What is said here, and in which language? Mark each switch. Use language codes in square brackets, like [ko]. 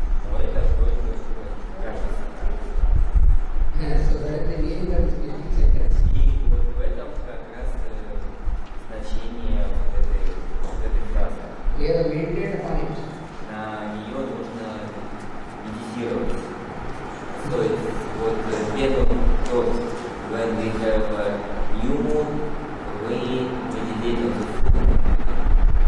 [ru] Но это только что кажется. [en] So that is the meaning of the sentence. [ru] И вот в этом как раз значение вот этой фразы. [en] We have meditated upon it. [ru] На нее нужно медитировать. То есть вот первым тот, [en] when we have a new moon, we meditate on the full moon.